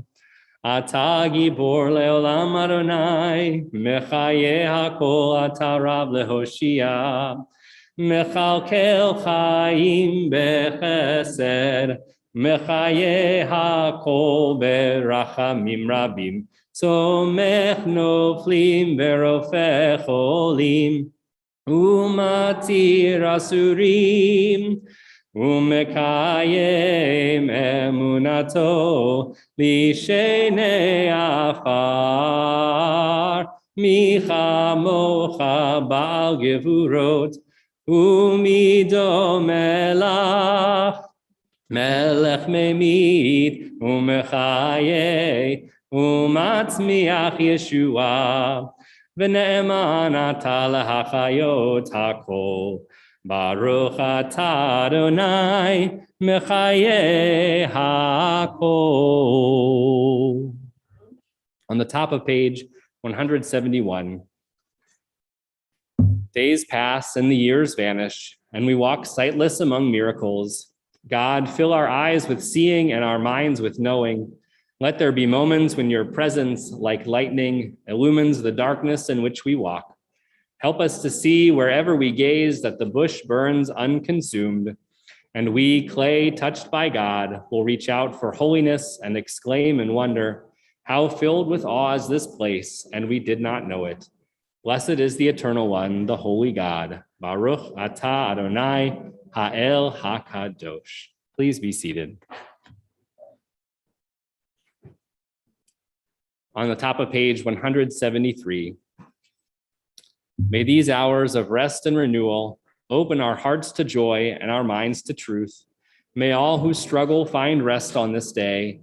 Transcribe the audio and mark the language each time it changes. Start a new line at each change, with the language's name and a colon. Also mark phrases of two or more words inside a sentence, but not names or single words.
Hebrew: אתה גבור לעולם אדני, מחיה הכל אתה רב להושיע, מכלכל חיים בחסד, מחיה הכל ברחמים רבים, סומך נופלים ורופא חולים, ומתיר אסורים, ומקים אמונתו לישני עפר, מי כמוך בעל גבורות, ומי דומה לך, מלך ממית, ומחיה, ומצמיח ישועה, ונאמן אתה להחיות הכל. ברוך אתה אדני, מחיה הכל.
English: On the top of page 171, days pass and the years vanish, and we walk sightless among miracles. God, fill our eyes with seeing and our minds with knowing. Let there be moments when your presence, like lightning, illumines the darkness in which we walk. Help us to see wherever we gaze that the bush burns unconsumed, and we, clay touched by God, will reach out for holiness and exclaim in wonder, how filled with awe is this place, and we did not know it. Blessed is the Eternal One, the Holy God.
Hebrew: ברוך אתה אדני האל הקדוש.
English: Please be seated. On the top of page 173, may these hours of rest and renewal open our hearts to joy and our minds to truth. May all who struggle find rest on this day.